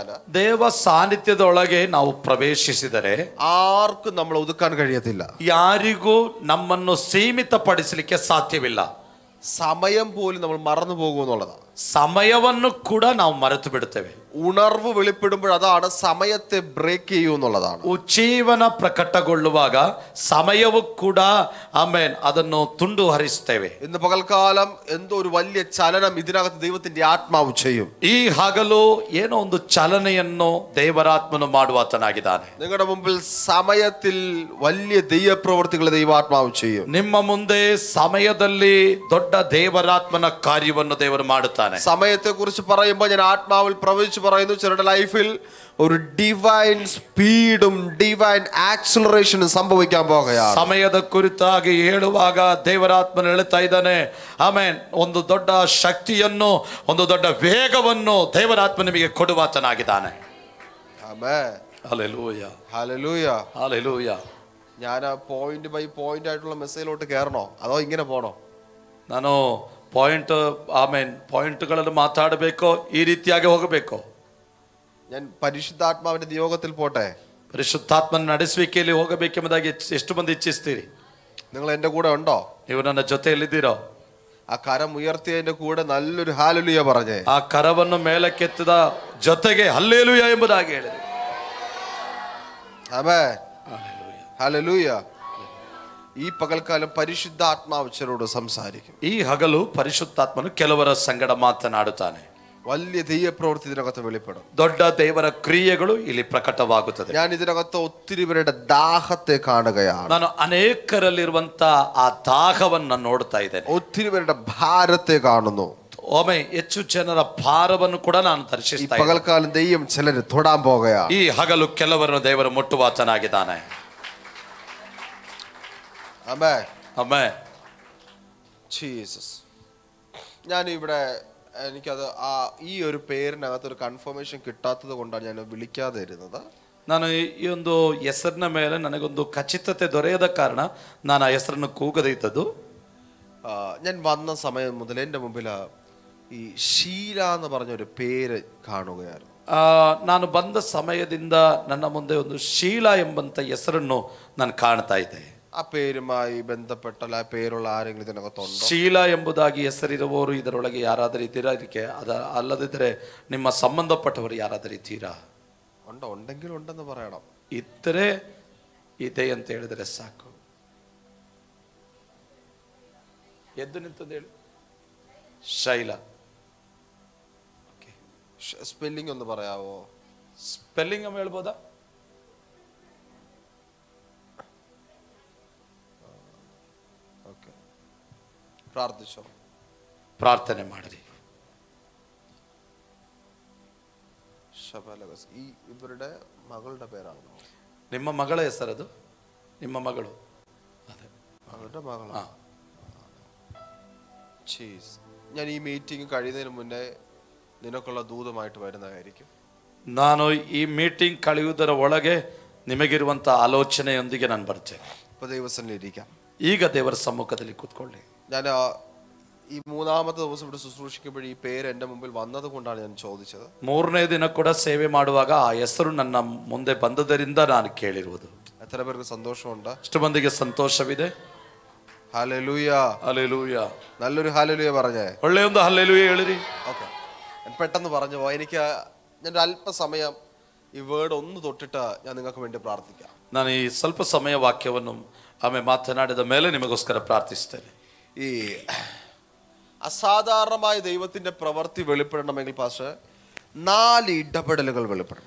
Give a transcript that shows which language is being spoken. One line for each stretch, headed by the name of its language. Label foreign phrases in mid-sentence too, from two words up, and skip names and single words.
Kannada: ದೇವ ಸಾನ್ನಿಧ್ಯದೊಳಗೆ ನಾವು ಪ್ರವೇಶಿಸಿದರೆ
Malayalam: ആർക്കും നമ്മൾ ഒതുക്കാൻ കഴിയത്തില്ല.
Kannada: ಯಾರಿಗೂ ನಮ್ಮನ್ನು ಸೀಮಿತಪಡಿಸಲಿಕ್ಕೆ ಸಾಧ್ಯವಿಲ್ಲ.
Malayalam: സമയം പോലും നമ്മൾ മറന്നു പോകുമെന്നുള്ളതാണ്.
Kannada: ಸಮಯವನ್ನು ಕೂಡ ನಾವು ಮರೆತು ಬಿಡುತ್ತೇವೆ.
Malayalam: ഉണർവ് വെളിപ്പെടുമ്പോൾ അതാണ് സമയത്തെ ബ്രേക്ക് ചെയ്യൂ എന്നുള്ളതാണ്.
Kannada: ಉಜ್ಜೀವನ ಪ್ರಕಟಗೊಳ್ಳುವಾಗ ಸಮಯವು ಕೂಡ ಆಮೇನ್ ಅದನ್ನು ತುಂಡು ಹರಿಸ್ತೇವೆ.
Malayalam: ഇന്ന് പകൽക്കാലം എന്തോ ഒരു വലിയ ചലനം ഇതിനകത്ത് ദൈവത്തിന്റെ ആത്മാവ് ചെയ്യും.
Kannada: ಈ ಹಗಲು ಏನೋ ಒಂದು ಚಲನೆಯನ್ನು ದೇವರಾತ್ಮನು ಮಾಡುವಾತನಾಗಿದ್ದಾನೆ.
Malayalam: നിങ്ങളുടെ മുമ്പിൽ സമയത്തിൽ വലിയ ദൈവപ്രവൃത്തികൾ ദൈവാത്മാവ് ചെയ്യും.
Kannada: ನಿಮ್ಮ ಮುಂದೆ സമയದಲ್ಲಿ ದೊಡ್ಡ ದೇವರಾತ್ಮನ ಕಾರ್ಯವನ್ನು ದೇವರು ಮಾಡುತ್ತಾನೆ.
Malayalam: സമയത്തെ കുറിച്ച് പറയുമ്പോൾ ഞാൻ ആത്മാവിൽ പ്രവചിച്ചു പറയുന്നു, ചിലരുടെ ലൈഫിൽ ഒരു
English: divine speed-um divine acceleration-um
Malayalam: സംഭവിക്കാൻ പോകുകയാണ്.
Kannada: ಸಮಯದ ಕುರಿತಾಗಿ ಹೇಳುವಾಗ ದೇವರಾತ್ಮನು ಹೇಳ್ತಾ ಇದ್ದಾನೆ, ಆಮೇನ್, ಒಂದು ದೊಡ್ಡ ಶಕ್ತಿಯನ್ನು, ಒಂದು ದೊಡ್ಡ ವೇಗವನ್ನು ದೇವರಾತ್ಮ ನಿಮಗೆ ಕೊಡುವಾತನಾಗಿದ್ದಾನೆ.
Malayalam: ആമേൻ. ഹല്ലേലൂയ. ഹല്ലേലൂയ. ഹല്ലേലൂയ. ഞാൻ
English: point by point
Malayalam: ആയിട്ടുള്ള മെസ്സേജിലോട്ട് കയറണോ അതോ ഇങ്ങനെ പോണോ?
Kannada: ನಾನು ಪಾಯಿಂಟ್ಗಳನ್ನು ಮಾತಾಡಬೇಕೋ, ಈ ರೀತಿಯಾಗಿ ಹೋಗಬೇಕೋ?
Malayalam: ഞാൻ പരിശുദ്ധാത്മാവിന്റെ നിയോഗത്തിൽ പോട്ടെ?
Kannada: ಪರಿಶುದ್ಧಾತ್ಮನ ನಡೆಸುವಿಕೆಯಲ್ಲಿ ಹೋಗಬೇಕೆಂಬುದಾಗಿ ಎಷ್ಟು ಮಂದಿ ಇಚ್ಛಿಸ್ತೀರಿ?
Malayalam: നിങ്ങൾ എന്റെ കൂടെ ഉണ്ടോ?
Kannada: ನೀವು ನನ್ನ ಜೊತೆಯಲ್ಲಿದ್ದೀರೋ?
Malayalam: ആ കരം ഉയർത്തിയതിന്റെ കൂടെ നല്ലൊരു ഹല്ലേലൂയ പറഞ്ഞേ.
Kannada: ಆ ಕರವನ್ನು ಮೇಲಕ್ಕೆತ್ತದ ಜೊತೆಗೆ ಹಲ್ಲೇಲೂಯ ಎಂಬುದಾಗಿ ಹೇಳಿದೆ.
Malayalam: ആമേൻ. ഹല്ലേലൂയ. ഈ പകൽക്കാലം പരിശുദ്ധാത്മാവ് ചിലരോട് സംസാരിക്കും.
Kannada: ಈ ಹಗಲು ಪರಿಶುದ್ಧಾತ್ಮನು ಕೆಲವರ ಸಂಗಡ ಮಾತನಾಡುತ್ತಾನೆ.
Malayalam: വലിയ ദൈവപ്രവൃത്തി ഇതിനകത്ത് വെളിപ്പെടും.
Kannada: ದೊಡ್ಡ ದೇವರ ಕ್ರಿಯೆಗಳು ಇಲ್ಲಿ ಪ್ರಕಟವಾಗುತ್ತದೆ.
Malayalam: ഞാൻ ഇതിനകത്ത് ഒത്തിരി പേരുടെ ദാഹത്തെ കാണുകയാണ്.
Kannada: ನಾನು ಅನೇಕರಲ್ಲಿರುವಂತ ಆ ದಾಹವನ್ನು ನೋಡ್ತಾ ಇದ್ದೇನೆ.
Malayalam: ഒത്തിരി പേരുടെ ഭാരത്തെ കാണുന്നു.
Kannada: ಒಮ್ಮೆ ಹೆಚ್ಚು ಜನರ ಭಾರವನ್ನು ಕೂಡ ನಾನು
Malayalam: ഈ
Kannada: ದರ್ಶಿಸ್ತಾ ಇದ್ದೇನೆ.
Malayalam: പകൽക്കാലം ദൈവം ചിലര് തൊടാൻ പോകുകയാണ്.
Kannada: ಈ ಹಗಲು ಕೆಲವರನ್ನು ದೇವರು ಮುಟ್ಟುವಾತನಾಗಿದ್ದಾನೆ.
Malayalam: ആമേൻ.
Kannada: ಆಮೆನ್.
Malayalam: ജീസസ്. ഞാൻ ഇവിടെ എനിക്കത് ഈ ഒരു പേരിനകത്ത് ഒരു കൺഫർമേഷൻ കിട്ടാത്തത് കൊണ്ടാണ് ഞാൻ വിളിക്കാതെ ഇരുന്നത്.
Kannada: ನಾನು ಈ ಒಂದು ಹೆಸರಿನ ಮೇಲೆ ನನಗೊಂದು ಖಚಿತತೆ ದೊರೆಯದ ಕಾರಣ ನಾನು ಆ ಹೆಸರನ್ನು ಕೂಗದೇ ಇದ್ದದ್ದು.
Malayalam: ഞാൻ വന്ന സമയം മുതൽ എൻ്റെ മുമ്പിൽ ഈ ഷീല എന്ന് പറഞ്ഞൊരു പേര് കാണുകയായിരുന്നു.
Kannada: ನಾನು ಬಂದ ಸಮಯದಿಂದ ನನ್ನ ಮುಂದೆ ಒಂದು ಶೀಲಾ ಎಂಬಂತ ಹೆಸರನ್ನು ನಾನು ಕಾಣ್ತಾ ಇದ್ದೆ.
Malayalam: ആ പേരുമായി ബന്ധപ്പെട്ട ആ പേരുള്ള ആരെങ്കിലും ഇതിനകത്തുണ്ടോ?
Kannada: ಶೀಲಾ ಎಂಬುದಾಗಿ ಹೆಸರಿರುವವರು ಇದರೊಳಗೆ ಯಾರಾದರೂ ಇದ್ದೀರಾ? ಇದಕ್ಕೆ ಅಲ್ಲದಿದ್ದರೆ ನಿಮ್ಮ ಸಂಬಂಧಪಟ್ಟವರು ಯಾರಾದರೂ ಇದ್ದೀರಾ?
Malayalam: ഉണ്ടോ? ഉണ്ടെങ്കിൽ ഉണ്ടെന്ന് പറയണം.
Kannada: ಇದ್ದರೆ ಇದೆ ಅಂತ ಹೇಳಿದರೆ ಸಾಕು. ಎದ್ದು ನಿಂತದ್ದು ಹೇಳಿ. ಶೈಲಾ.
Malayalam: സ്പെല്ലിംഗ് ഒന്ന് പറയാവോ?
Kannada: ಸ್ಪೆಲ್ಲಿಂಗ್ ಅಮ್ಮ ಹೇಳ್ಬೋದಾ?
Malayalam: പ്രാർത്ഥിച്ചോ?
Kannada: ಪ್ರಾರ್ಥನೆ ಮಾಡಿರಿ.
Malayalam: ഈ ഇവരുടെ മകളുടെ പേരാണോ?
Kannada: ನಿಮ್ಮ ಮಗಳ ಹೆಸರದು? ನಿಮ್ಮ ಮಗಳು?
Malayalam: അവരുടെ മകളാ. ഞാൻ ഈ മീറ്റിംഗ് കഴിയുന്നതിന് മുന്നേ നിനക്കുള്ള ദൂതമായിട്ട് വരുന്നതായിരിക്കും.
Kannada: ನಾನು ಈ ಮೀಟಿಂಗ್ ಕಳೆಯುವುದರ ಒಳಗೆ ನಿಮಗಿರುವಂತ ಆಲೋಚನೆಯೊಂದಿಗೆ ನಾನು ಬರ್ತೇನೆ.
Malayalam: ഇപ്പൊ ദൈവസന്നിധിയിലിരിക്കാം.
Kannada: ಈಗ ದೇವರ ಸಮ್ಮುಖದಲ್ಲಿ ಕೂತ್ಕೊಳ್ಳಿ.
Malayalam: ഞാൻ ഈ മൂന്നാമത്തെ ദിവസം ഇവിടെ ശുശ്രൂഷിക്കുമ്പോൾ ഈ പേര് എൻ്റെ മുമ്പിൽ വന്നത് കൊണ്ടാണ് ഞാൻ ചോദിച്ചത്.
Kannada: ಮೂರನೇ ದಿನ ಕೂಡ ಸೇವೆ ಮಾಡುವಾಗ ಆ ಹೆಸರು ನನ್ನ ಮುಂದೆ ಬಂದದರಿಂದ ನಾನು ಕೇಳಿರುವುದು.
Malayalam: എത്ര പേർക്ക് സന്തോഷമുണ്ട്?
Kannada: ಎಷ್ಟು ಮಂದಿಗೆ ಸಂತೋಷವಿದೆ?
Malayalam: ഹല്ലേലൂയ,
Kannada: ಹಲ್ಲೆಲೂಯ.
Malayalam: നല്ലൊരു ഹല്ലേലൂയ പറഞ്ഞേ.
Kannada: ಒಳ್ಳೆಯ ಒಂದು ಹಲ್ಲೆಲೂಯ ಹೇಳಿರಿ.
Malayalam: ഓക്കെ, ഞാൻ പെട്ടെന്ന് പറഞ്ഞു പോവാം. ഞാൻ ഒരു അല്പസമയം ഈ വേർഡ് ഒന്ന് തൊട്ടിട്ട് ഞാൻ നിങ്ങൾക്ക് വേണ്ടി പ്രാർത്ഥിക്കാം.
Kannada: ನಾನು ಈ ಸ್ವಲ್ಪ ಸಮಯ ವಾಕ್ಯವನ್ನು ಆಮೇಲೆ ಮಾತನಾಡಿದ ಮೇಲೆ ನಿಮಗೋಸ್ಕರ ಪ್ರಾರ್ಥಿಸ್ತೇನೆ.
Malayalam: ഈ അസാധാരണമായ ദൈവത്തിന്റെ പ്രവൃത്തി വെളിപ്പെടണമെങ്കിൽ പാസ്റ്റർ 4 ഇടപെടലുകൾ വെളിപ്പെടണം.